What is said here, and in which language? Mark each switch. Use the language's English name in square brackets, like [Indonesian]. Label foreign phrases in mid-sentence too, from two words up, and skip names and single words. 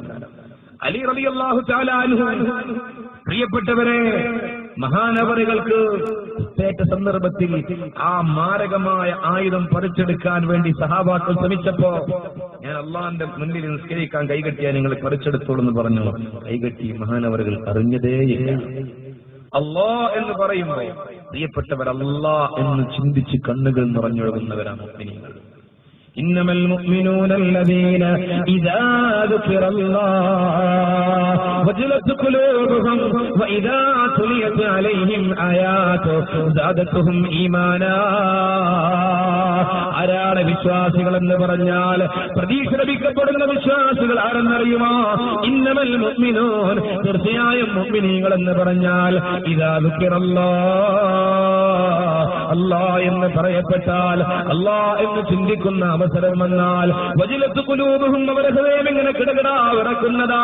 [Malayalam] അലി [Arabic] رضي الله تعالى عنه, [Malayalam] പ്രിയപ്പെട്ടവരെ, മഹാനവറുകൾക്ക് ഏറ്റ സന്ദർഭത്തിൽ ആ മാരകമായ ആയുധം പറിച്ചെടുക്കാൻ വേണ്ടി സഹാബാക്കൾ ശ്രമിച്ചപ്പോ ഞാൻ അള്ളാന്റെ മുന്നിൽ നിസ്കരിക്കാൻ കൈകെട്ടിയാൽ നിങ്ങൾ പറിച്ചെടുത്തോളൂ എന്ന് പറഞ്ഞു. കൈകെട്ടി മഹാനവറുകൾ അറിഞ്ഞതേയില്ല. അല്ലാ എന്ന് പറയുമ്പോൾ പ്രിയപ്പെട്ടവർ, അല്ലാ എന്ന് ചിന്തിച്ച് കണ്ണുകൾ നിറഞ്ഞൊഴുകുന്നവരാണ് മുഅ്മിനീങ്ങൾ. [Arabic] إنما المؤمنون الذين إذا ذكر الله وجلت قلوبهم وإذا تليت عليهم آياته زادتهم إيمانا. [Malayalam] ആരാണ് വിശ്വാസികൾ എന്ന് പറഞ്ഞാൽ പ്രതീക്ഷ ലഭിക്കപ്പെടുന്ന വിശ്വാസികൾ ആരെന്നറിയുമോ? [Arabic] إنما المؤمنون, [Malayalam] തീർച്ചയായും മുഅ്മിനീങ്ങൾ എന്ന് പറഞ്ഞാൽ [Arabic] إذا ذكر الله, [Malayalam] അല്ലാഹ് എന്ന് പറയപ്പെട്ടാൽ, അല്ലാഹ് എന്ന് ചിന്തിക്കുന്ന അവസരം വന്നാൽ, [Arabic] وجلت قلوبهم, [Malayalam] അവരുടെ ഹൃദയം ഇങ്ങനെ കിടകിടാ വിറക്കുന്നതാ.